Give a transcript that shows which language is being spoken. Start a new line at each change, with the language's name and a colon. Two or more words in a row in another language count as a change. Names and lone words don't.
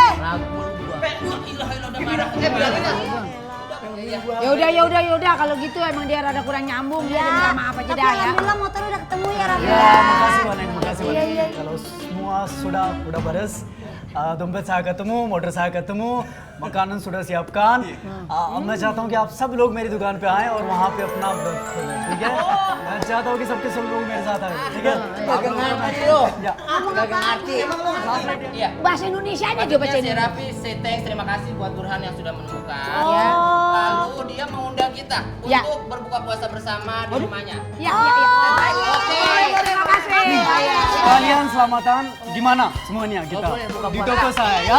Indonesian: Udah marah. Bilangin aja. Ya udah kalau gitu emang dia rada kurang nyambung dia minta maaf aja Tapi dah ya. alhamdulillah motor udah ketemu ya Raffi. Ya, makasih banyak. Kalau semua sudah beres, dompet saya ketemu, motor saya ketemu, makanan sudah siapkan.
Hindi: अब मैं चाहता हूँ कि आप सब लोग मेरी दुकान पे आएं और वहाँ पे अपना व्रत खोलें, ठीक है? मैं चाहता हूँ कि सबके सब लोग मेरे साथ आए, ठीक है? आप लोग या
Indonesian: Iya. Bahasa Indonesianya dia baca Si Raffi
English: say thanks,
Indonesian: terima kasih buat Burhan yang sudah menemukan. Ya. Lalu dia mengundang kita Ya. untuk berbuka puasa bersama di rumahnya. Ya. Oke. Terima kasih. kalian selamatan gimana semuanya kita di toko saya ya?